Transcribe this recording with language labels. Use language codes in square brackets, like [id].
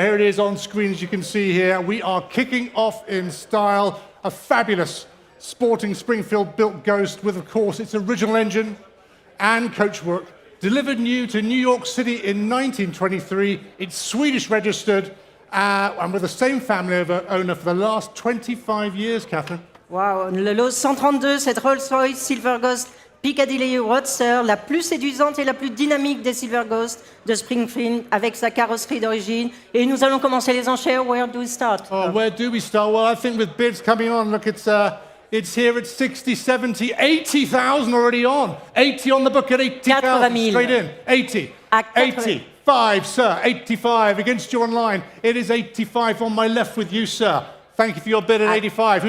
[en] Here it is on screen, as you can see here. We are kicking off in style, a fabulous sporting Springfield-built Ghost with, of course, its original engine and coachwork. Delivered new to New York City in 1923. It's Swedish registered, and with the same family owner for the last 25 years, Catherine. [fr] Wow, le lot 132, cette Rolls-Royce Silver Ghost Piccadilly Roadster, la plus séduisante et la plus dynamique des Silver Ghost de Springfield, avec sa carrosserie d'origine. Et nous allons commencer les enchères. [en] Where do we start? Oh, where do we start? Well, I think with bids coming on, look, it's here at 60, 70, 80,000 already on. 80 on the book at 80,000, straight in. 80, 85, sir, 85 against you online. It is 85 on my left with you, sir. Thank you for your bid at 85.